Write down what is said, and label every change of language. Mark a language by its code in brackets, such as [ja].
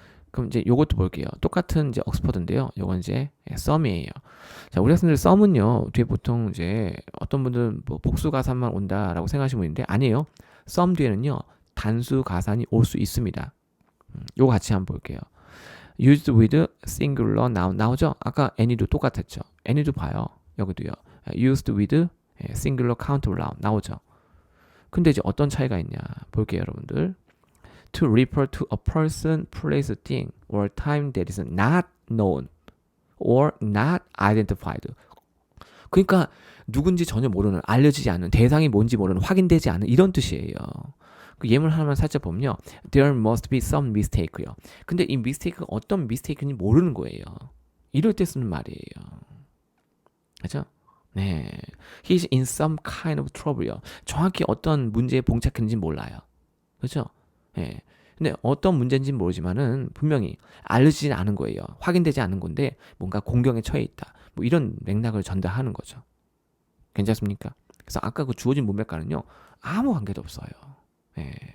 [ko] 그럼 이제 요것도 볼게요. 똑같은 이제 옥스퍼드인데요. 요건 이제 썸이에요. 자, 우리 학생들 썸은요. 뒤에 보통 이제 어떤 분들은 뭐 복수 가산만 온다라고 생각하시는 분인데 아니에요. 썸 뒤에는요. 단수 가산이 올 수 있습니다. 요거 같이 한번 볼게요. [en] used with singular noun [ko] 나오죠? 아까 any도 똑같았죠. any도 봐요. 여기도요. [en] used with singular countable noun [ko] 나오죠. 근데 이제 어떤 차이가 있냐 볼게요, 여러분들. [en] To refer to a person, place, thing, or time that is not known or not identified. [ko] 그러니까 누군지 전혀 모르는, 알려지지 않은, 대상이 뭔지 모르는, 확인되지 않은 이런 뜻이에요. 그 예문 하나만 살짝 보면요. [en] There must be some mistake요. [ko] 근데 이 mistake가 어떤 mistake인지 모르는 거예요. 이럴 때 쓰는 말이에요. 그렇죠? [en] 네, he's in some kind of trouble요. [ko] 정확히 어떤 문제에 봉착했는지 몰라요. 그렇죠? 예. 근데 어떤 문제인지는 모르지만은 분명히 알려지진 않은 거예요. 확인되지 않은 건데 뭔가 공경에 처해 있다. 뭐 이런 맥락을 전달하는 거죠. 괜찮습니까? 그래서 아까 그 주어진 문맥과는요 아무 관계도 없어요. 예.